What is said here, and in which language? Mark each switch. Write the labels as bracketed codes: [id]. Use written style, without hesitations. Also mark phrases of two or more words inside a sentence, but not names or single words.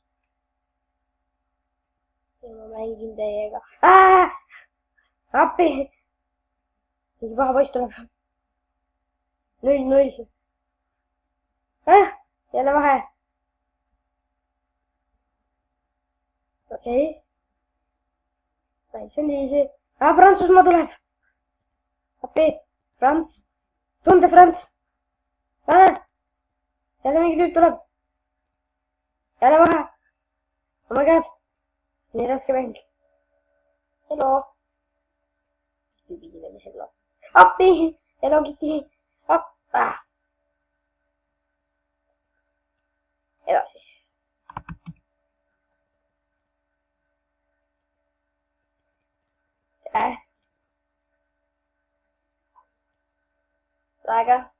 [et] Ja ma mängin teiega. Appi! Mingi paha poiss tuleb. 0-0. Jälle vahe. Okei. [en] Nice and easy. [et] Prantsusmaa tuleb. Appi. Frans. Tunde Frans. Jälle mingi tüüp tuleb. Jälle vahe. [en] Oh my god. [et] Nii raske mäng. Hello. Tüübidele hello. Appi. Hello Kitty. Edasi. Aega.